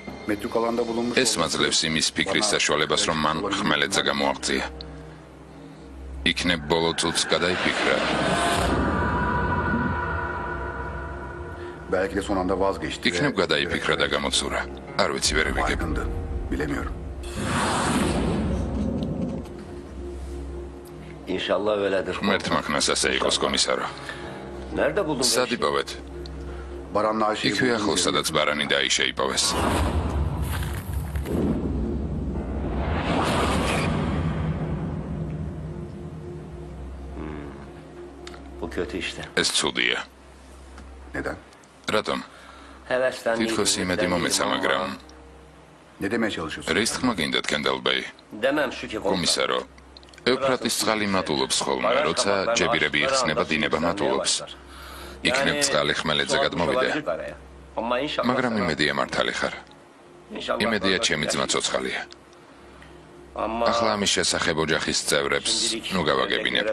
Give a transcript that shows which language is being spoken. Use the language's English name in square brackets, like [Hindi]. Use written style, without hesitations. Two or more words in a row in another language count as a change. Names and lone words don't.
[Georgian] ეს მაძლევს იმის ფიქრის საშუალებას, რომ მან ხმელეთზე გამოაღწია. იქნებ ბოლო წუთს გადაიფიქრა. იქნებ გადაიფიქრა და გამოცურა. არ ვიცი, ვერ ვიგებ. [Turkish] İnşallah öyledir. [Georgian] ღმერთმა ხნას ასე იყოს, კომისარო. [Turkish] Nerede buldun? [Georgian] სად იპოვეთ? იქვე ახლოს, სადაც ბარანი და აიშა იპოვეს. [Turkish] Bu kötü işte. [Georgian] ეს ცუდია. რატომ? [Turkish] Hevesten [Georgian] თითქოს იმედი მომეცა, მაგრამ რის თქმა გინდათ, კენდელბეი? [Turkish] demem şu ki [Georgian] კომისარო, ევფრატის წყალი მატულობს ხოლმე, როცა ჯებირები იხსნება, დინება მატულობს. იქნებ წყალი ხმელეთზე გადმოვიდა. მაგრამ იმედია მართალი ხარ. იმედია ჩემი ძმა ცოცხალია. ახლა ამის შესახებ ოჯახის წევრებს ნუ გავაგებინებთ.